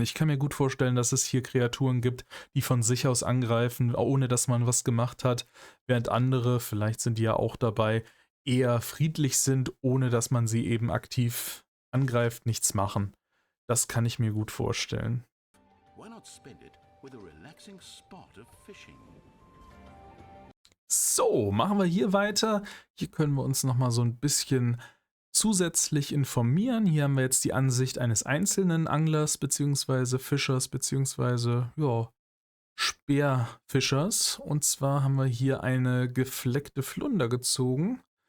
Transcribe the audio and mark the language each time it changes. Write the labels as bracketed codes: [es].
[de] Ich kann mir gut vorstellen, dass es hier Kreaturen gibt, die von sich aus angreifen, ohne dass man was gemacht hat, während andere, vielleicht sind die ja auch dabei, eher friedlich sind, ohne dass man sie eben aktiv angreift, nichts machen. Das kann ich mir gut vorstellen. [en] Why not spend it with a relaxing spot of fishing? [de] So, machen wir hier weiter. Hier können wir uns nochmal so ein bisschen zusätzlich informieren. Hier haben wir jetzt die Ansicht eines einzelnen Anglers bzw. Fischers bzw. ja, Speerfischers. Und zwar haben wir hier eine gefleckte Flunder gezogen.